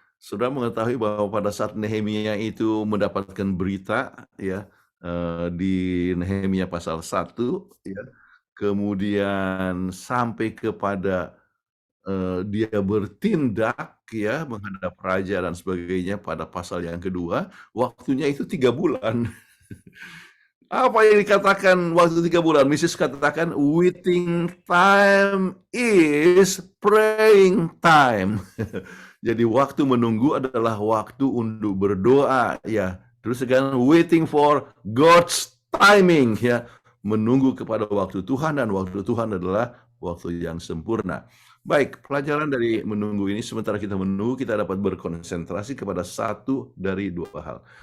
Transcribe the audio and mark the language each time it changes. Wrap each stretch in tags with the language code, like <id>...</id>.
<id>Sudah mengetahui bahwa pada saat Nehemia itu mendapatkan berita ya di Nehemia pasal 1 ya, kemudian sampai kepada dia bertindak ya menghadap raja dan sebagainya pada pasal yang kedua, waktunya itu 3 bulan. Apa yang dikatakan waktu 3 bulan? Mrs.</id> <en>katakan waiting time is praying time.</en> <id>Jadi waktu menunggu adalah waktu untuk berdoa ya. Terus sekarang</id> <en>waiting for God's timing</en> <id>ya. Menunggu kepada waktu Tuhan dan waktu Tuhan adalah waktu yang sempurna. Baik, pelajaran dari menunggu ini sementara kita menunggu kita dapat berkonsentrasi kepada satu dari 2 hal.</id>